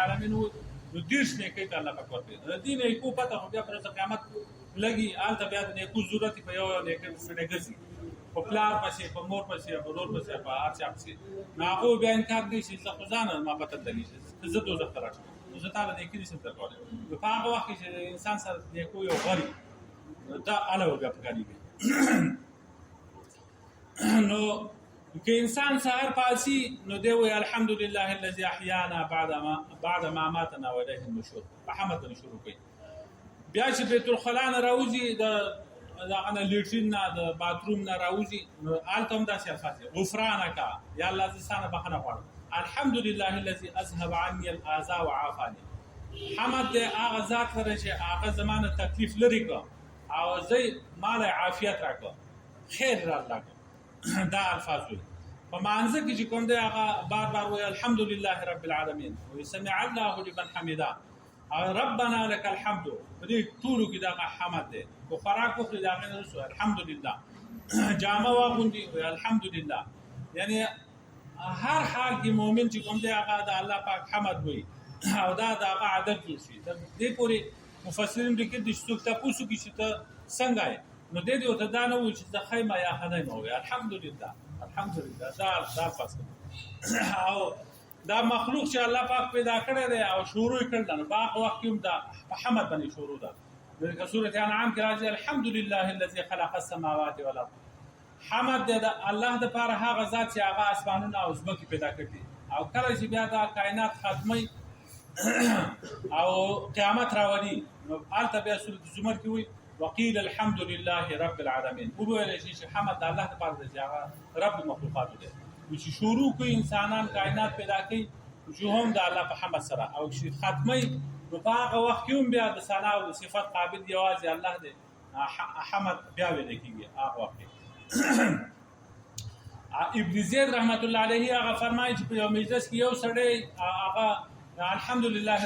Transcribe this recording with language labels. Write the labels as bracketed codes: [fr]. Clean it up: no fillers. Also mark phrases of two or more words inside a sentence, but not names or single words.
[ps] العالمین وایي نو دېرش نیکۍ ته الله پاک ورکړي د دې نیکو پته خو بیا پر ورځ قیامت لګي هلته بیا د نیکو ضرورت په یو نیکۍ سړی ګرځي په پلار پسې په مور پسې په ورور پسې په هر چا پسې نو هغه بیا انکار کوي چې زه خو ځان ما پته لګي چې زه دوزخ ته راشم نو زه تا له نیکۍ نشم درکولی نو په هغه وخت کې چې انسان سره نیکو یو غړي دا هله بیا پکارېږي نو که انسان سهار پاڅي نو دی وایي [ar] الحمدلله الذي احیانا بعد ما ماتنا والیه النشور [ps] په حمد باندې شروع کوي بیا چې بیت الخلا نه راوځي دغه نه لیټرین نه د باتروم نه راوځي نو هلته هم داسې الفاظ دي [ar] غفرانک یا الله [ps] زه ستا نه بخښنه غواړم [ar] الحمدلله الذي اذهب عني الاذى وعافاني [ps] حمد دی هغه ذات سره چې هغه زما نه تکلیف لرې کړه او زه مال عافیت راکړه خیر راله کړه دا الفاظ وي په مانځه کې چې کوم دی هغه بار بار وایي [ar] الحمدلله رب العالمین [ps] وایي [ar] سمع الله لمن حمده ربنا لك الحمد [ps] په دې ټولو کې دا حمد دی خو خوراک وکړي د هغې نه وروسته الحمدلله جامه واغوندي وایي الحمدلله یعنی هر حال کې مؤمن چې کوم دی هغه د الله پاک حمد وایي او دا د هغه عادت جوړ شي تر دې پورې مفسرین لیکلي دي چې څوک تپوس وکړي چې ته څنګه یې نو دې ورته دا نه وایي چې زه ښه یم یا ښه نه یم وایي [ar] الحمدلله الحمدلله [ps] دا فصل او دا مخلوق چې الله پاک پیدا کړی دی او شروع یې کړل نو په هغه وخت کې هم دا په حمد باندې شروع ده لکه سورة انعام کې راځي [ar] الحمدلله الذي خلق السماوات والارض [ps] حمد دی د الله دپاره هغه ذات چې هغه اسمانونه او ځمکې پیدا کړي او کله چې بیا دا کائنات ختموي او قیامت راولي نو هلته بیا سورة زمر کې وایي [ar] وقیل الحمد لله رب العالمین [ps] وویلی شي چې حمد د الله دپاره دی چې هغه رب مخلوقاتو دی چې شروع کوي انسانان کائنات پیدا کوي چې هم د الله په حمد سره او چې ختموي نو په هغه وخت کې هم بیا د ثنا او د صفت قابل یوازې الله دی حمد بیا ویلی کېږي هغه وخت ابن زید [ar] رحمت الله علیه [ps] هغه فرمایي چې په یو مجلس کې یو سړی هغه الحمدلله